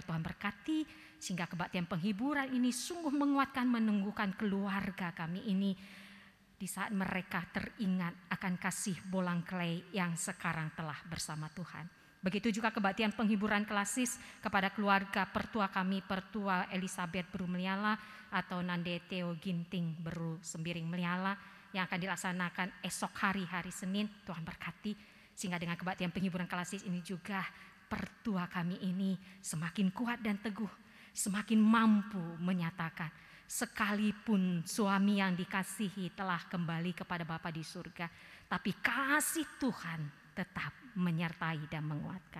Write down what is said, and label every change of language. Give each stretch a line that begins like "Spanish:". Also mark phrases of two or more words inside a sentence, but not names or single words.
Indonesian: Tuhan berkati sehingga kebaktian penghiburan ini sungguh menguatkan, menunggukan keluarga kami ini di saat mereka teringat akan kasih Bolang Clay yang sekarang telah bersama Tuhan. Begitu juga kebaktian penghiburan klasis kepada keluarga pertua kami, Pertua Elizabeth Beru Meliala atau Nande Theo Ginting Beru Sembiring Meliala yang akan dilaksanakan esok hari Senin. Tuhan berkati sehingga dengan kebaktian penghiburan klasis ini juga pertua kami ini semakin kuat dan teguh, semakin mampu menyatakan sekalipun suami yang dikasihi telah kembali kepada Bapa di surga, tapi kasih Tuhan tetap menyertai dan menguatkan.